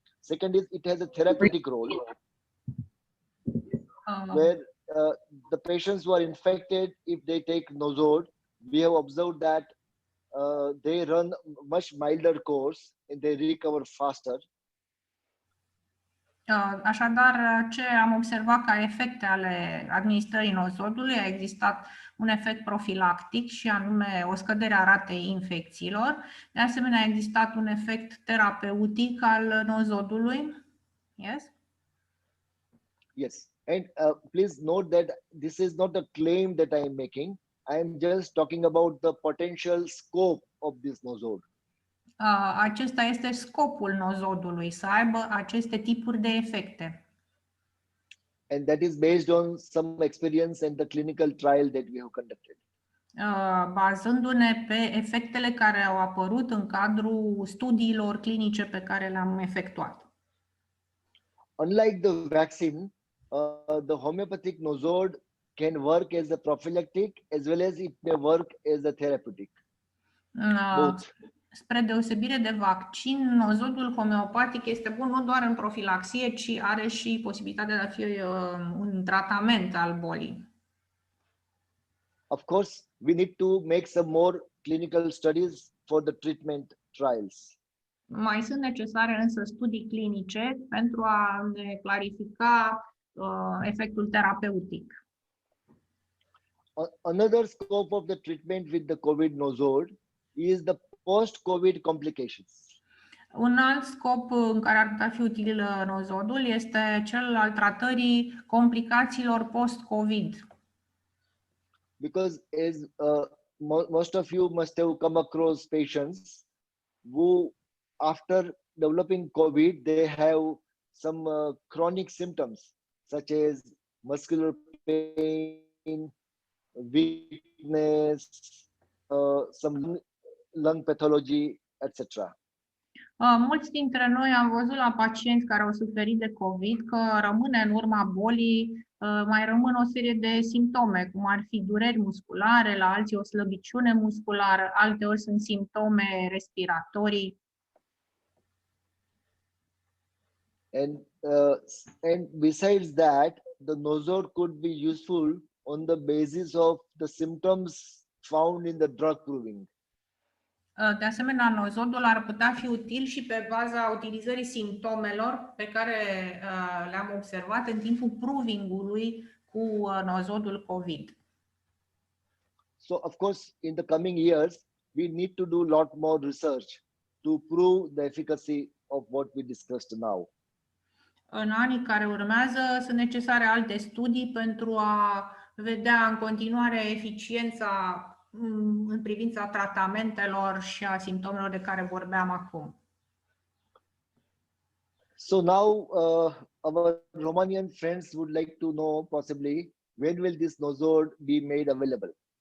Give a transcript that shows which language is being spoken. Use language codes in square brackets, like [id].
[en] Second is it has a therapeutic role, where the patients who are infected, if they take nosod, we have observed that they run much milder course and they recover faster. [ro] Așadar, ce am observat ca efecte ale administrării nosodului, a existat un efect profilactic și anume o scădere a ratei infecțiilor. De asemenea, a existat un efect terapeutic al nosodului. Yes? [en] Yes, and please note that this is not a claim that I am making. I am just talking about the potential scope of this nosode. [ro] Acesta este scopul nozodului, să aibă aceste tipuri de efecte. [en] And that is based on some experience and the clinical trial that we have conducted. [ro] Bazându-ne pe efectele care au apărut în cadrul studiilor clinice pe care le-am efectuat. [en] Unlike the vaccine, the homeopathic nosode can work as a prophylactic as well as it may work as a therapeutic. Both. [ro] Spre deosebire de vaccin, nozodul homeopatic este bun nu doar în profilaxie, ci are și posibilitatea de a fi un tratament al bolii. [en] Of course, we need to make some more clinical studies for the treatment trials. [ro] Mai sunt necesare însă studii clinice pentru a ne clarifica efectul terapeutic. [en] Another scope of the treatment with the COVID nosode is the post-COVID complications. [ro] Un alt scop în care ar putea fi util nozodul este cel al tratării complicațiilor post-COVID. [en] Because as most of you must have come across patients who, after developing COVID, they have some chronic symptoms such as muscular pain, weakness, some lung pathology, etc. [ro] Mulți dintre noi am văzut la pacienți care au suferit de COVID că rămâne în urma bolii, mai rămân o serie de simptome, cum ar fi dureri musculare, la alții o slăbiciune musculară, alteori sunt simptome respiratorii. [en] And besides that, the nosode could be useful on the basis of the symptoms found in the drug proving. [ro] De asemenea, nozodul ar putea fi util și pe baza utilizării simptomelor pe care le-am observat în timpul proving-ului cu nozodul COVID. [en] So, of course, in the coming years, we need to do a lot more research to prove the efficacy of what we discussed now. [ro] În anii care urmează sunt necesare alte studii pentru a vedea în continuare eficiența în privința tratamentelor și a simptomelor de care vorbeam acum. [en] So now our Romanian friends would like to know possibly when will this nosode be made available?